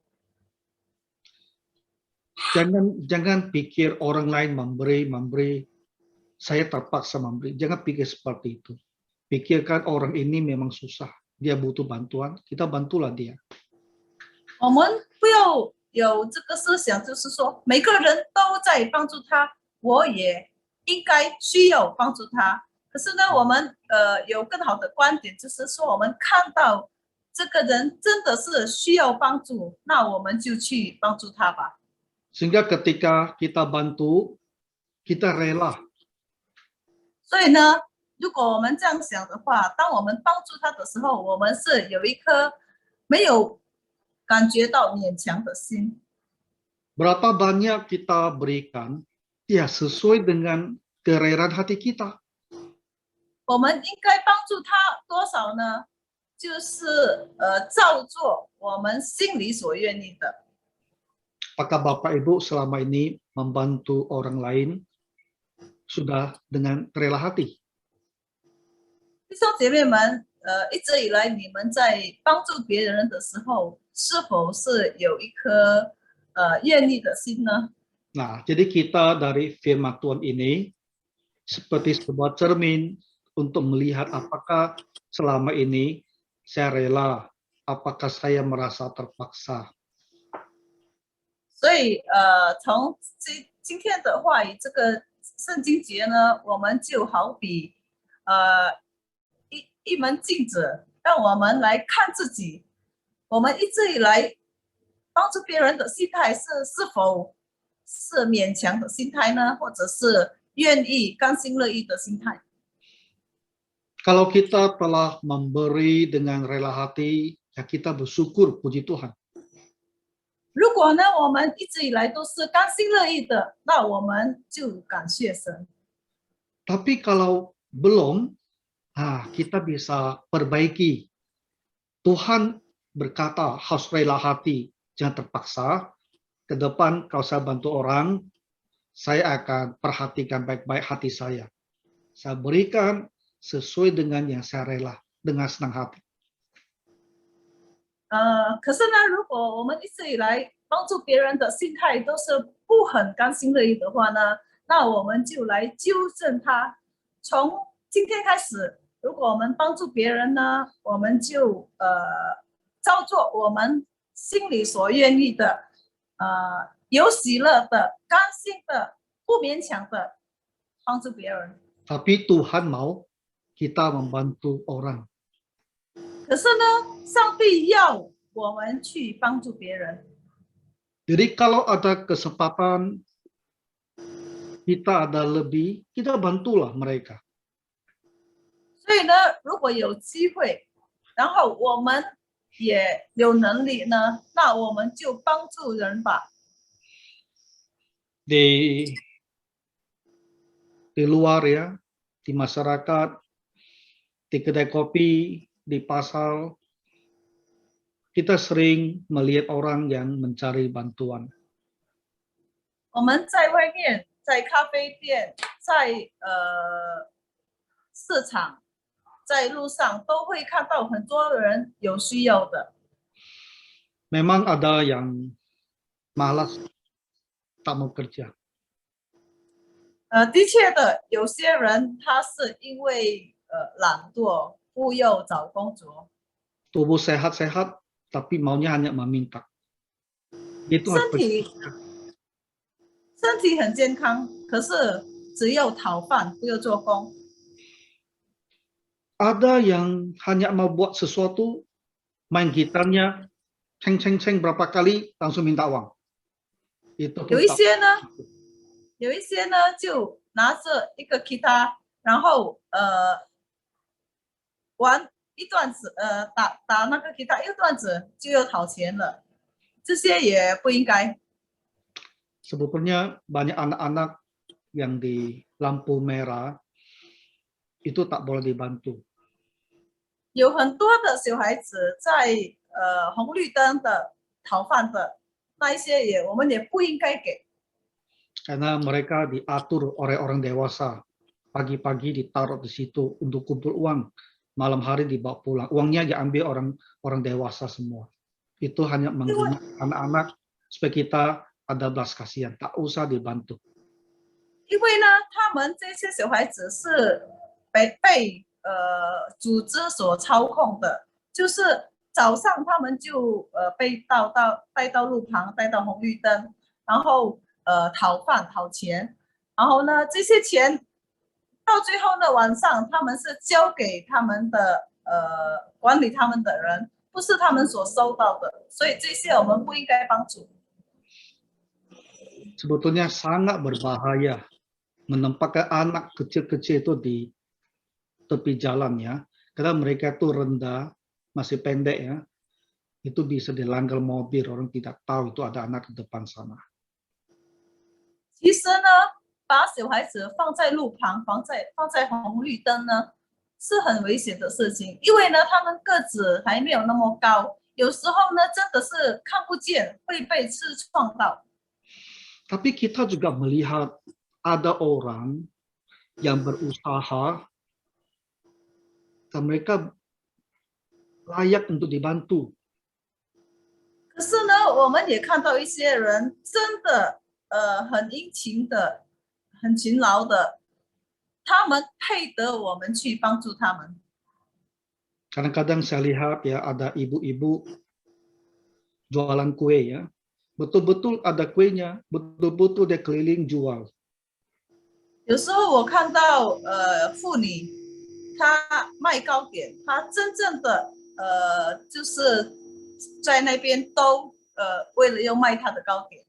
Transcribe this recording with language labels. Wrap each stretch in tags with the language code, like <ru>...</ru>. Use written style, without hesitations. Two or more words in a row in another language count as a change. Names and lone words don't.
<id>Jangan pikir orang lain memberi, saya terpaksa memberi. Jangan pikir seperti itu. Pikirkan orang ini memang susah, dia butuh bantuan, kita bantulah dia.</id> <zh>我们不要有这个思想，就是说每个人都在帮助他，我也应该需要帮助他。可是呢，我们有更好的观点，就是说我们看到这个人真的是需要帮助，那我们就去帮助他吧。</zh> <id>Sehingga ketika kita bantu, kita rela.</id> <zh>所以呢，如果我们这样想的话，当我们帮助他的时候，我们是有一颗没有感觉到勉强的心。</zh> <id>Berapa banyak kita berikan, ya sesuai dengan kerelaan hati kita.</id> <zh>我们应该帮助他多少呢？就是照做我们心里所愿意的。</zh> <id>Apakah Bapak Ibu selama ini membantu orang lain sudah dengan rela hati?</id> <zh>弟兄姐妹们，一直以来你们在帮助别人的时候，是否是有一颗愿意的心呢？</zh> <id>Nah, jadi kita dari firman Tuhan ini seperti sebuah cermin untuk melihat apakah selama ini saya rela, apakah saya merasa terpaksa.</id> <zh>所以从今天的话语这个圣经节呢，我们就好比一门镜子，让我们来看自己，我们一直以来帮助别人的心态是否是勉强的心态呢，或者是愿意甘心乐意的心态？</zh> <id>Kalau kita telah memberi dengan rela hati, ya kita bersyukur, puji Tuhan.</id> <zh>如果呢，我们一直以来都是甘心乐意的，那我们就感谢神。</zh> <id>Tapi kalau belum, kita bisa perbaiki. Tuhan berkata harus rela hati, jangan terpaksa. Ke depan kalau saya bantu orang, saya akan perhatikan baik-baik hati saya. Saya berikan sesuai dengan yang saya rela, dengan senang hati.</id> <zh>可是呢，如果我们一直以来帮助别人的心态都是不很甘心乐意的话呢，那我们就来纠正它。从今天开始，如果我们帮助别人呢，我们就照做我们心里所愿意的，有喜乐的、甘心的、不勉强的帮助别人。</zh> <id>Tapi Tuhan mau kita membantu orang.</id> <zh>可是呢，上帝要我们去帮助别人。</zh> <id>Jadi kalau ada kesempatan, kita ada lebih, kita bantulah mereka.</id> <zh>所以呢，如果有机会，然后我们也有能力呢，那我们就帮助人吧。</zh> <id>Di luar ya, di masyarakat, di kedai kopi, di pasar, kita sering melihat orang yang mencari bantuan.</id> <zh>我们在外面，在咖啡店，在市场，在路上都会看到很多人有需要的。</zh> <id>Memang ada yang malas tak mau kerja.</id> <zh>的确的，有些人他是因为懒惰，不要找工作，</zh> <id>Tubuh sehat-sehat, tapi maunya hanya meminta. Itu</id> <zh>身体很健康，可是只有讨饭，不要做工。</zh> <id>Ada yang hanya mau buat sesuatu, main gitarnya, ceng berapa kali langsung minta uang. Itu</id> <zh>有</zh> <id>pun</id> <zh>一</zh> <id>tak.</id> <zh>些呢，就拿着一个吉他，然后玩一段子，打那个吉他一段子就要讨钱了，这些也不应该。</zh> <id>Sebetulnya banyak anak-anak yang di lampu merah itu tak boleh dibantu.</id> <zh>有很多的小孩子在红绿灯的讨饭的那一些我们也不应该给。</zh> <id>Karena mereka diatur oleh orang dewasa. Pagi-pagi ditaruh di situ untuk kumpul uang. Malam hari dibawa pulang. Uangnya diambil orang dewasa semua. Itu hanya menggunakan anak-anak supaya kita ada belas kasihan. Tak usah dibantu.</id> <zh>因为呢，他们这些小孩子是被组织所操控的，就是早上他们就被带到路旁，带到红绿灯，然后讨饭讨钱，然后呢这些钱到最后呢晚上他们是交给他们的管理他们的人，不是他们所收到的，所以这些我们不应该帮助。</zh> <id>Sebetulnya sangat berbahaya menempatkan anak kecil-kecil itu di tepi jalan ya. Karena mereka itu rendah, masih pendek ya. Itu bisa dilanggar mobil, orang tidak tahu itu ada anak di depan sana.</id> <zh>其实呢，把小孩子放在路旁，放在红绿灯呢，是很危险的事情，因为呢，他们个子还没有那么高，有时候呢，真的是看不见，会被车撞到。</zh> <id>Tapi kita juga melihat ada orang yang berusaha dan mereka layak untuk dibantu.</id> <zh>可是呢，我们也看到一些人真的很殷勤的、很勤劳的，他们配得我们去帮助他们。</zh> <id>Kadang-kadang saya lihat ya ada ibu-ibu jualan kue ya. Betul-betul ada kuenya, betul-betul dia keliling jual.</id> <zh>有时候我看到妇女她卖糕点，她真正的就是在那边都为了要卖她的糕点。</zh>